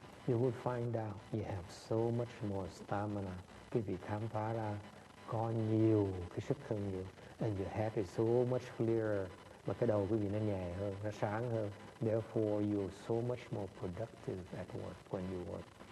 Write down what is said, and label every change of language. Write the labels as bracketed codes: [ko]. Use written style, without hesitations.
[en] You will find out you have so much more stamina. [vi] Quý vị khám phá ra có nhiều cái sức hơn nhiều. [en] And your head is so much clearer. [vi] Mà cái đầu quý vị nó nhẹ hơn, nó sáng hơn. [en] Therefore you're so much more productive at work when you work.